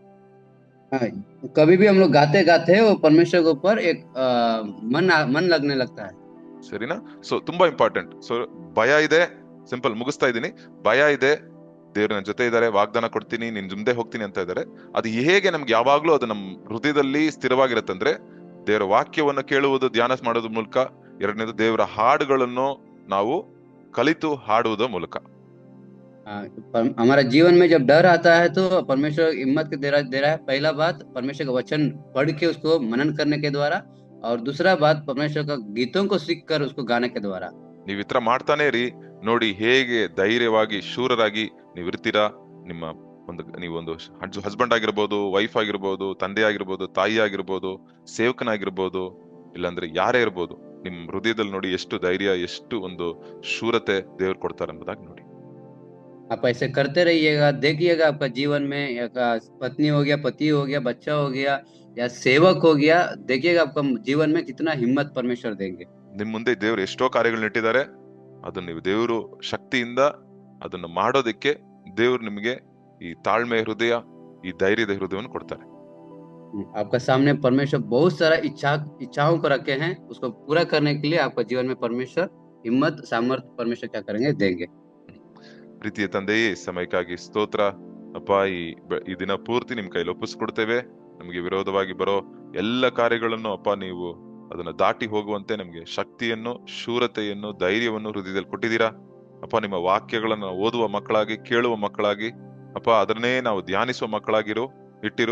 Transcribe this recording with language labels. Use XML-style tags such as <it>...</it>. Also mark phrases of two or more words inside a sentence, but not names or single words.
<hi>कभी भी हम लोग गाते गाते वो परमेश्वर के ऊपर एक मन लगने लगता है।</hi> <kn>ಸರಿನಾ? ಸೊ ತುಂಬಾ ಇಂಪಾರ್ಟೆಂಟ್. ಸೊ ಭಯ ಇದೆ, ಸಿಂಪಲ್ ಮುಗಿಸ್ತಾ ಇದ್ದೀನಿ. ಭಯ ಇದೆ, ದೇವ್ರ ನನ್ನ ಜೊತೆ ಇದ್ದಾರೆ, ವಾಗ್ದಾನ ಕೊಡ್ತೀನಿ, ನಿನ್ ಮುಂದೆ ಹೋಗ್ತೀನಿ ಅಂತ ಇದ್ದಾರೆ. ಅದು ಹೇಗೆ ನಮ್ಗೆ ಯಾವಾಗ್ಲೂ ಅದು ನಮ್ಮ ಹೃದಯದಲ್ಲಿ ಸ್ಥಿರವಾಗಿರುತ್ತೆ ಅಂದ್ರೆ, ದೇವರ ವಾಕ್ಯವನ್ನು ಕೇಳುವುದು, ಧ್ಯಾನ ಮಾಡೋದ್ರ ಮೂಲಕ. ಎರಡನೇದು, ದೇವರ ಹಾಡುಗಳನ್ನು ನಾವು ಕಲಿತು ಹಾಡುವುದರ ಮೂಲಕ.</kn> <hi>हमारा जीवन में जब डर आता है तो परमेश्वर हिम्मत के दे रहा है। पहला बात, परमेश्वर का वचन पढ़ के उसको मनन करने के द्वारा, और दूसरा बात, परमेश्वर का गीतों को सीख कर उसको गाने के द्वारा।</hi> <kn>ನೀವ್ ಈ ತರ ಮಾಡ್ತಾನೆ ಇರಿ, ನೋಡಿ ಹೇಗೆ ಧೈರ್ಯವಾಗಿ, ಶೂರರಾಗಿ ನೀವ್ ಇರ್ತೀರಾ. ನೀವೊಂದು ಹಸ್ಬೆಂಡ್ ಆಗಿರ್ಬೋದು, ವೈಫ್ ಆಗಿರ್ಬೋದು, ತಂದೆ ಆಗಿರ್ಬೋದು, ತಾಯಿ ಆಗಿರ್ಬೋದು, ಸೇವಕನಾಗಿರ್ಬೋದು, ಇಲ್ಲಾಂದ್ರೆ ಯಾರೇ ಇರ್ಬೋದು, ನಿಮ್ ಹೃದಯದಲ್ಲಿ ನೋಡಿ ಎಷ್ಟು ಧೈರ್ಯ, ಎಷ್ಟು ಒಂದು ಶೂರತೆ ದೇವ್ರು ಕೊಡ್ತಾರೆ ಎಂಬುದಾಗಿ ನೋಡಿ.</kn> <hi>आप ऐसे करते रहिएगा, देखिएगा आपका जीवन में पत्नी हो गया, पति हो गया, बच्चा हो गया, या सेवक हो गया, देखिएगा आपका जीवन में कितना हिम्मत परमेश्वर देंगे।</hi> <kn>ನಿಮ್ ಮುಂದೆ ದೇವ್ರು ಎಷ್ಟೋ ಕಾರ್ಯಗಳನ್ನ ಇಟ್ಟಿದ್ದಾರೆ. ಅದನ್ನ ನೀವು ದೇವರು ಶಕ್ತಿಯಿಂದ ಅದನ್ನ ಮಾಡೋದಕ್ಕೆ ದೇವ್ರು ನಿಮಗೆ ಈ ತಾಳ್ಮೆ ಹೃದಯ, ಈ ಧೈರ್ಯದ ಹೃದಯವನ್ನು ಕೊಡ್ತಾರೆ.</kn> <hi>आपका सामने परमेश्वर बहुत सारा इच्छाओं को रखे हैं, उसको पूरा करने के लिए आपका जीवन में परमेश्वर हिम्मत, सामर्थ्य परमेश्वर क्या करेंगे, देंगे।</hi> <kn>ಪ್ರೀತಿಯ ತಂದೆಯೇ, ಸಮಯಕ್ಕಾಗಿ ಸ್ತೋತ್ರ ಅಪ್ಪ. ಈ ದಿನ ಪೂರ್ತಿ ನಿಮ್ ಕೈಲಿ ಒಪ್ಪಿಸ್ಕೊಡ್ತೇವೆ. ನಮಗೆ ವಿರೋಧವಾಗಿ ಬರೋ ಎಲ್ಲ ಕಾರ್ಯಗಳನ್ನು ಅಪ್ಪ ನೀವು ಅದನ್ನ ದಾಟಿ ಹೋಗುವಂತೆ ನಮ್ಗೆ ಶಕ್ತಿಯನ್ನು, ಶೂರತೆಯನ್ನು, ಧೈರ್ಯವನ್ನು ಹೃದಯದಲ್ಲಿ ಕೊಟ್ಟಿದ್ದೀರಾ ಅಪ್ಪ. ನಿಮ್ಮ ವಾಕ್ಯಗಳನ್ನ ಓದುವ ಮಕ್ಕಳಾಗಿ, ಕೇಳುವ ಮಕ್ಕಳಾಗಿ ಅಪ್ಪ, ಅದನ್ನೇ ನಾವು ಧ್ಯಾನಿಸುವ ಮಕ್ಕಳಾಗಿರು ಇಟ್ಟಿರು.</kn>